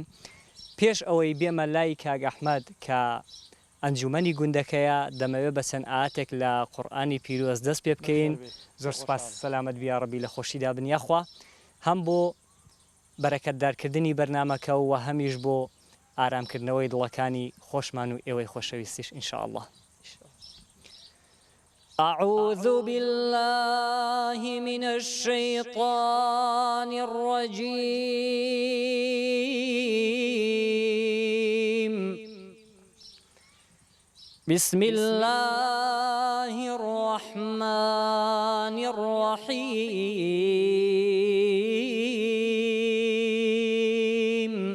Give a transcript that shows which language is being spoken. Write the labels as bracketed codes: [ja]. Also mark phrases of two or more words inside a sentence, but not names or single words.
[ckb] پێش ئەوەی بێمە لای کاگ ئەحمەد کە ئەنجومەنی گوندەکەیە دەمەوێت بە چەند ئاەتێک لە قورئانی پیرۆز دەست پێ بکەین. زۆر سوپاس، سەلامەت بیا ڕەبی لە خۆشیدا بنیاخوا، هەم بۆ بەرەکەتدارکردنی بەرنامەکە و هەمیش بۆ ئارامکردنەوەی دڵەکانی خۆشمان و ئێوەی خۆشەویستیش [ar] ئینشاء الله. أعوذ بالله من الشيطان الرجيم. بسم الله الرحمن الرحيم.